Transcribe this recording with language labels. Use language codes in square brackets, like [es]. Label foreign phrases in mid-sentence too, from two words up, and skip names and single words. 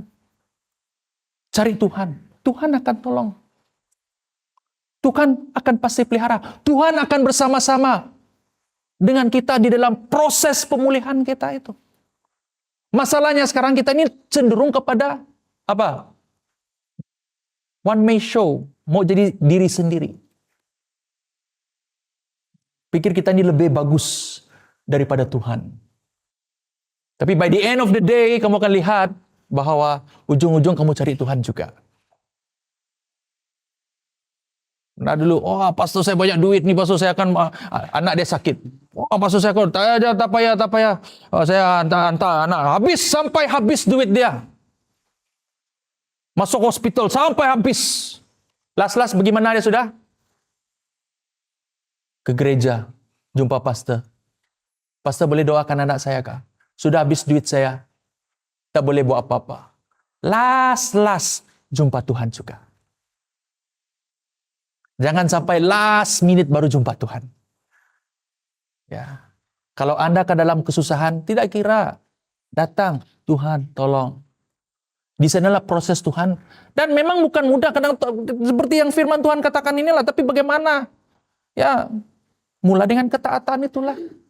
[ms] Cari Tuhan. Tuhan akan tolong. Tuhan akan pasti pelihara. Tuhan akan bersama-sama dengan kita di dalam proses pemulihan kita itu. Masalahnya sekarang kita ini cenderung kepada apa? [en] One man show. [ms] Mau jadi diri sendiri. Pikir kita ini lebih bagus daripada Tuhan. [en] Tapi by the end of the day, [ms] kamu akan lihat bahwa ujung-ujung kamu cari Tuhan juga. Nah dulu, pastor saya banyak duit nih, pastor saya akan, anak dia sakit. Pastor saya tak payah. Saya hantar anak, sampai habis duit dia. Masuk hospital, sampai habis. Last bagaimana dia sudah? Ke gereja, jumpa pastor. Pastor boleh doakan anak saya kah? Sudah habis duit saya, tak boleh buat apa-apa. Last, jumpa Tuhan juga. Jangan sampai [en] last minute [ms] baru jumpa Tuhan. Ya. Kalau Anda ke dalam kesusahan, tidak kira. Datang, Tuhan tolong. Di sanalah proses Tuhan. Dan memang bukan mudah, kadang seperti yang firman Tuhan katakan inilah, tapi bagaimana? Ya, mulai dengan ketaatan itulah.